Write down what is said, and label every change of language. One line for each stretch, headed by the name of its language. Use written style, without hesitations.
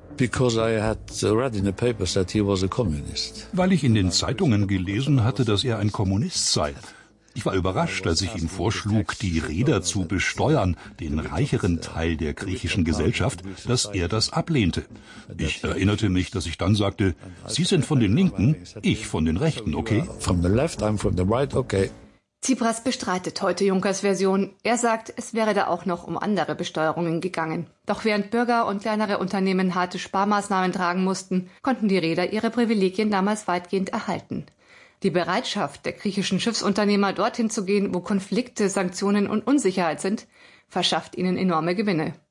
German: Weil ich in den Zeitungen gelesen hatte, dass er ein Kommunist sei. Ich war überrascht, als ich ihm vorschlug, die Räder zu besteuern, den reicheren Teil der griechischen Gesellschaft, dass er das ablehnte. Ich erinnerte mich, dass ich dann sagte, Sie sind von den Linken, ich von den Rechten, okay?
English: From the left, I'm from the right, okay.
German: Tsipras bestreitet heute Junkers Version. Er sagt, es wäre da auch noch um andere Besteuerungen gegangen. Doch während Bürger und kleinere Unternehmen harte Sparmaßnahmen tragen mussten, konnten die Reeder ihre Privilegien damals weitgehend erhalten. Die Bereitschaft der griechischen Schiffsunternehmer, dorthin zu gehen, wo Konflikte, Sanktionen und Unsicherheit sind, verschafft ihnen enorme Gewinne.